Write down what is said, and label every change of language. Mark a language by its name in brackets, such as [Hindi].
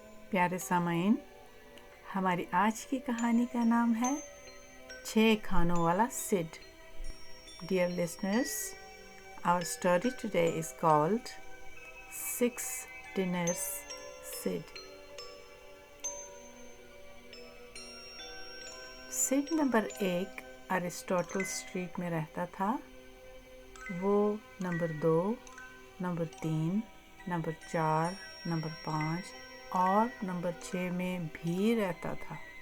[Urdu] پیارے سامعین، ہماری آج کی کہانی کا نام ہے 6 کھانوں والا سڈ. [English] Dear listeners, our story today is called Six Dinner Sid. [Urdu] سڈ نمبر 1 ایرسٹوٹل اسٹریٹ میں رہتا تھا. وہ نمبر 2، نمبر 3، نمبر 4، نمبر 5 اور نمبر 6 میں بھی رہتا تھا.